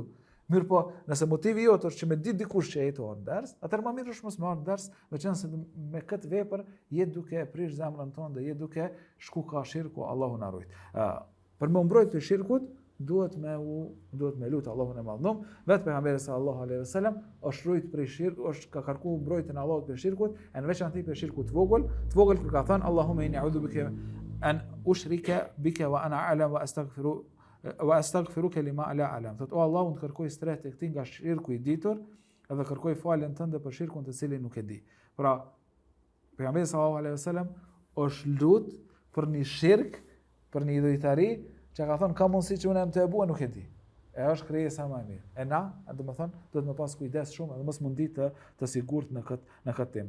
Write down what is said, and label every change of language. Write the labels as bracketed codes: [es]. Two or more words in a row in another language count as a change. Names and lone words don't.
[sq] Mirë po, nëse motivi jot është që me di dikush që jeton ders, atëherë më mirë është mos marr ders, veçanse me këtë vepër je duke prish zemrën tonë dhe je duke shku ka shirku, Allahu na ruaj. Për më mbrojt të shirkut, duhet me lut Allahun e Madhnum, vetë pejgamberi [ar] صلى الله عليه وسلم [sq] është rujt prej shirku, është ka kërkuar mbrojtjen e Allahut prej shirkut, e në veçantë prej shirkut të vogël kur ka thënë [ar] اللهم إني أعوذ بك أن أشرك بك وأنا أعلم وأستغفرك لما لا أعلم. [sq] Thot o Allahu, të kërkoj strehtë tek ti nga shirku i ditur, edhe kërkoj faljen tënde për shirkun të cilin nuk e di. Pra, pejgamberi [ar] صلى الله عليه وسلم [sq] është lut për një shirk, për një idhujtari, që ka thonë ka mundësi që unë të e bua nuk e di. E është krijesa më e mirë. E na, domethënë, duhet me pas kujdes shumë edhe mos mundi të sigurt në këtë temë.